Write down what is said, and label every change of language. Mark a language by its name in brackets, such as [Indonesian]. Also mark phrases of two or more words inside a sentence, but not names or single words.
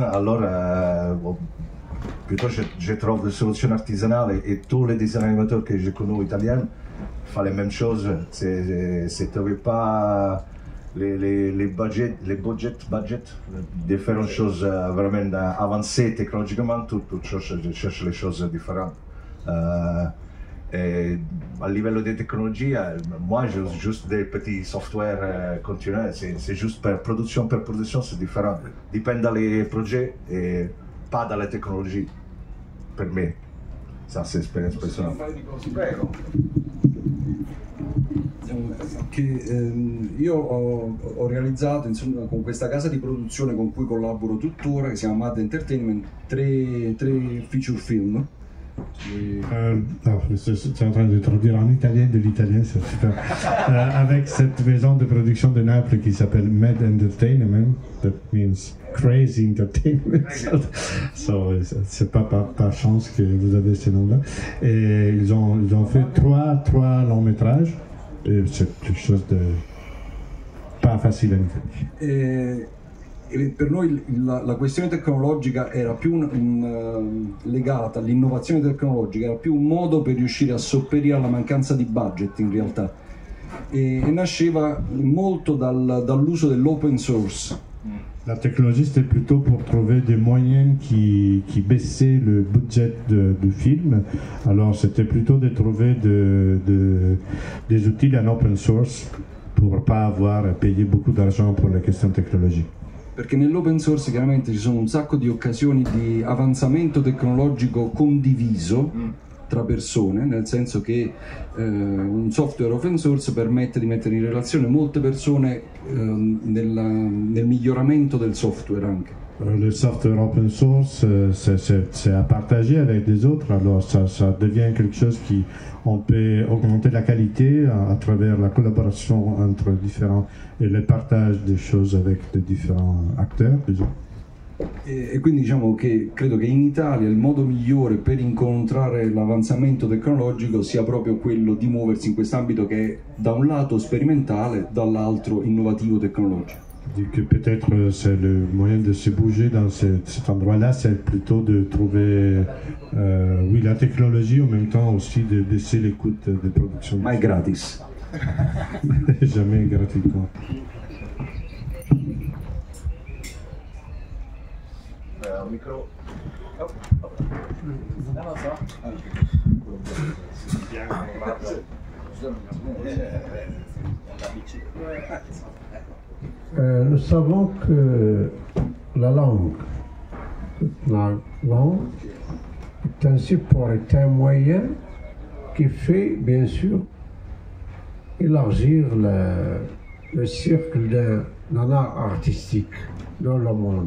[French] Alors, plutôt, je trouve des solutions artisanales et tous les dessins animateurs que j'ai connus italiens font les mêmes choses. C'est pas les budgets de faire une chose vraiment avancée technologiquement, tout cherche les choses différentes. Et à [Italian] livello di tecnologia, [French] moi j'ai juste des petits software continuels, c'est juste per production, c'est différent. Dipende des projets et pas de la technologie, [Italian] per me. [French] Ça c'est [Italian] l'esperienza personale. Prego. Io ho realizzato insomma, con questa casa di produzione con cui collaboro tuttora, che si chiama Mad Entertainment, tre [English] feature film. [French] C'est en train de traduire en italien de l'italien, c'est super. Avec cette maison de production de Naples qui s'appelle Mad Entertainment, [English] that means crazy entertainment. [French] So, c'est pas par chance que vous avez ce nom-là. Et ils ont fait trois longs métrages. Et c'est quelque chose de pas facile en Italie. [Italian] E per noi la questione tecnologica era più legata all'innovazione tecnologica, era più un modo per riuscire a sopperire alla mancanza di budget in realtà, e nasceva molto dall'uso dell' [English] open source. [French] La technologie, c'était plutôt pour trouver des moyens qui baissaient le budget du film. Alors c'était plutôt de trouver des outils en [English] open source [French] pour ne pas avoir à payer beaucoup d'argent pour les questions technologiques. [Italian] Perché nell' [English] open source [Italian] chiaramente ci sono un sacco di occasioni di avanzamento tecnologico condiviso tra persone, nel senso che un [English] software open source [Italian] permette di mettere in relazione molte persone nel miglioramento del software anche. [French] Le [English] software open source, [French] c'est à partager avec des autres, alors ça devient quelque chose qui, on peut augmenter la qualité à travers la collaboration entre différents et le partage des choses avec les différents acteurs, disons. [Italian] E quindi diciamo che credo che in Italia il modo migliore per incontrare l'avanzamento tecnologico sia proprio quello di muoversi in quest'ambito che è da un lato sperimentale, dall'altro innovativo tecnologico. [French] Que peut-être c'est le moyen de se bouger dans cet endroit-là, c'est plutôt de trouver, oui, la technologie, en même temps aussi de baisser les coûts de production. [Italian] Ma è gratis. [French] Jamais gratuitement. Micro. Nous savons que la langue est un support, est un moyen qui fait bien sûr élargir le cercle d'un art artistique dans le monde.